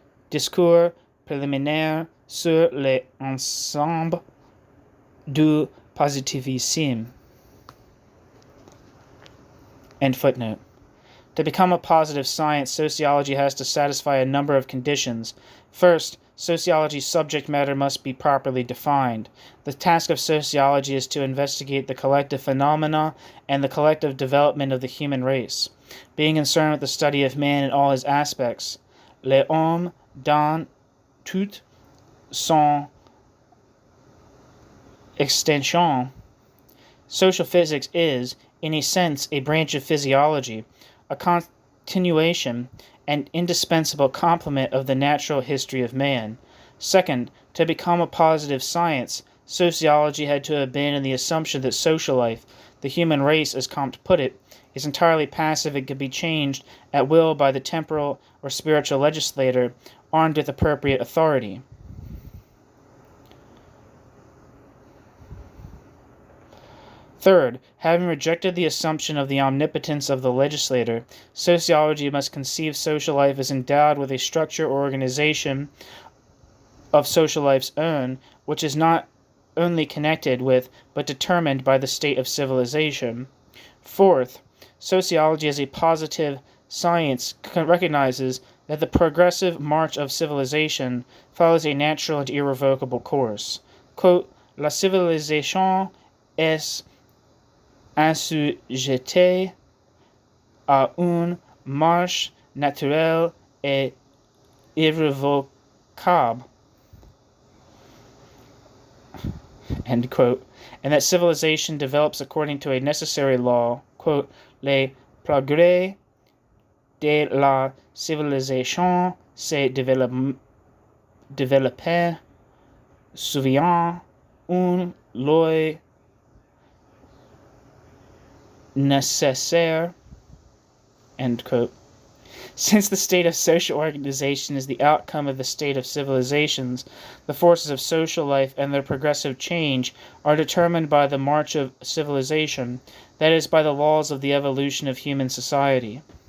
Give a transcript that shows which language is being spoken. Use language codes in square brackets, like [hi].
[fr] Discours préliminaire sur l'ensemble du positivisme. [en] End footnote. To become a positive science, sociology has to satisfy a number of conditions. First, sociology's subject matter must be properly defined. The task of sociology is to investigate the collective phenomena and the collective development of the human race, being concerned with the study of man in all his aspects. [fr] L'homme dans toute son extension. [en] Social physics is, in a sense, a branch of physiology, a continuation and indispensable complement of the natural history of man. Second, to become a positive science, sociology had to abandon the assumption that social life, the human race, as Comte put it, is entirely passive and can be changed at will by the temporal or spiritual legislator armed with appropriate authority. Third, having rejected the assumption of the omnipotence of the legislator, sociology must conceive social life as endowed with a structure or organization of social life's own, which is not only connected with, but determined by the state of civilization. Fourth, sociology as a positive science recognizes that the progressive march of civilization follows a natural and irrevocable course. Quote, [fr] La civilisation est assujetté à une marche naturelle et irrévocable, [en] end quote, and that civilization develops according to a necessary law, quote, [fr] les progrès de la civilisation se développent suivant une loi nécessaire, [en] end quote. Since the state of social organization is the outcome of the state of civilizations, the forces of social life and their progressive change are determined by the march of civilization, that is, by the laws of the evolution of human society.